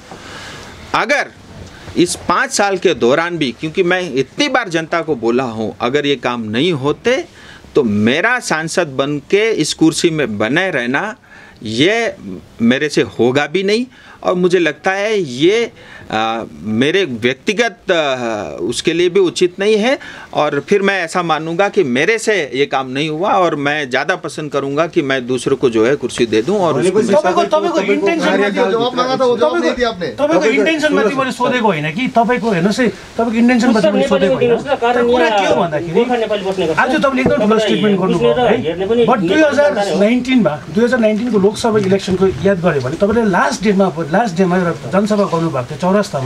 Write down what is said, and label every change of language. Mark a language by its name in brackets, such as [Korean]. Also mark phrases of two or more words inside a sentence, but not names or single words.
[Hindi] अगर इस 5 साल के दौरान भी, क्योंकि मैं इतनी बार जनता को बोला हूँ, अगर ये काम नहीं होते तो मेरा सांसद बन के इस कुर्सी में बने रहना ये मेरे से होगा भी नहीं। और मुझे लगता है ये मेरे व्यक्तिगत उसके लिए भी उचित नहीं है। और फिर मैं ऐसा मानूंगा कि मेरे से ये काम नहीं हुआ, और मैं ज़्यादा पसंद करूंगा कि मैं दूसरों को जो है कुर्सी दे दूं। और [Nepali] तपाईको इन्टेन्सन माथि मैले सोधेको होइन कि तपाईको हेर्नुस् है, तपाईको इन्टेन्सन माथि मैले सोधेको होइन। कुरा के हो भन्दाखेरि आज तपाईँले एकदम ठुलो स्टेटमेन्ट गर्नुभयो है, बट 2019 को लोकसभा इलेक्सनको याद गऱ्यो भने तपाईँले [English] last day [Nepali] एउटा जनसभा गर्नुभएको थियो चौरास्तामा।